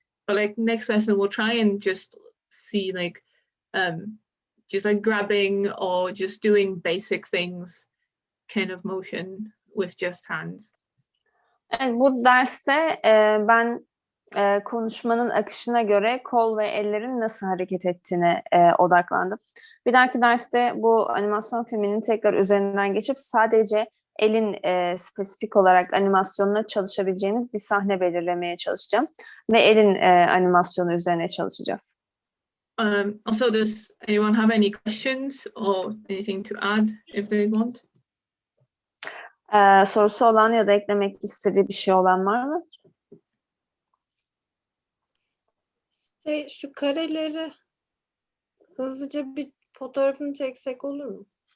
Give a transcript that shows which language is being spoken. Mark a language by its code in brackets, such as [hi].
[en] But like next lesson, we'll try and just see like, just like grabbing or just doing basic things kind of motion with just hands. [tr] Evet, bu derste ben konuşmanın akışına göre kol ve ellerin nasıl hareket ettiğine odaklandım. Bir dahaki derste bu animasyon filminin tekrar üzerinden geçip sadece elin spesifik olarak animasyonuna çalışabileceğimiz bir sahne belirlemeye çalışacağım. Ve elin animasyonu üzerine çalışacağız. [en] Also, does anyone have any questions or anything to add if they want? [tr] Sorusu olan ya da eklemek istediği bir şey olan var mı? Şu kareleri hızlıca bir fotoğrafını çeksek olur mu?